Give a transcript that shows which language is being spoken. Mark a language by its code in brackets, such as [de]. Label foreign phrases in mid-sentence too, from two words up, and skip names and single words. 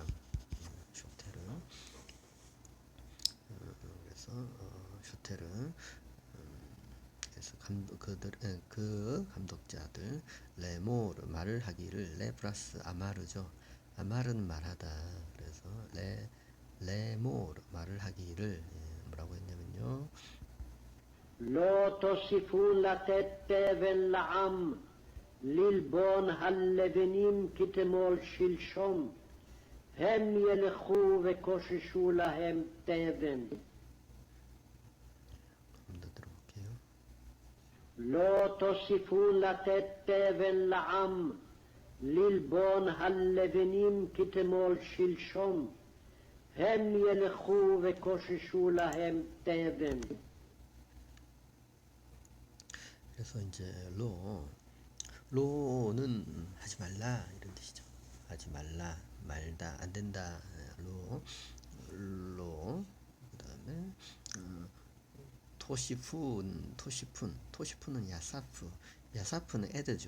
[ko] 쇼테르. 그래서 쇼테르. 그래서 그 감독자들 레모르 말을 하기를 레 플러스 아마르죠. 아마르는 말하다. 그래서 레모르 말을 하기를 뭐라고 했냐면요. [he] לא תוסיפו לתת תבן לעם ללבון הלבנים כתמול שלשום, הם ילכו וקוששו להם תבן. [ko] 더 들어볼게요. [he] לא תוסיפו לתת תבן לעם ללבון הלבנים כתמול שלשום, הם ילכו וקוששו להם תבן. [ko] 그래서 이제 로는 하지 말라 이런 뜻이죠. 하지 말라, 말다, 안 된다. 로. 그다음에 토시푼은 야사프는 에드죠.